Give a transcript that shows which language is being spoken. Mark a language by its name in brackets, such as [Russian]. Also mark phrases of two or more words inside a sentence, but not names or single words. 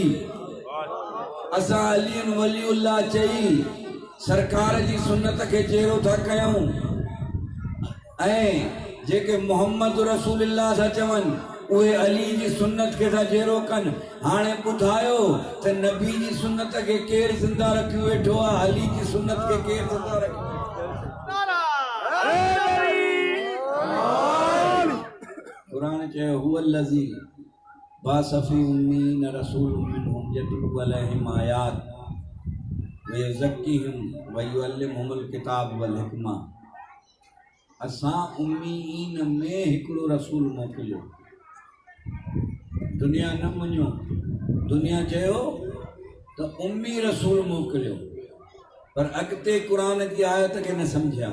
[Sindhi] असां [Arabic] عليا ولي الله [Sindhi] चई सरकार जी सुन्नत खे जहिड़ो था कयूं, ऐं जेके [Arabic] محمد رسول الله [Sindhi] था चवनि उहे अली जी सुन्नत खे था जहिड़ो कनि। हाणे ॿुधायो त नबी जी सुन्नत खे केरु ज़िंदा रखी वेठो आहे, अली जी सुन्नत खे केरु ज़िंदा रखी। [Arabic] कुरान चयो هو الذي بعث في الأميين رسولا منهم يتلو عليهم آياته ويزكيهم ويعلمهم الكتاب والحكمة. [Sindhi] असां उम्मीन में हिकिड़ो रसूल मोकिलियो। दुनिया न मञियो, दुनिया चयो त उम्मी रसूल मोकिलियो, पर अॻिते क़ुरान जी आयत खे न सम्झिया।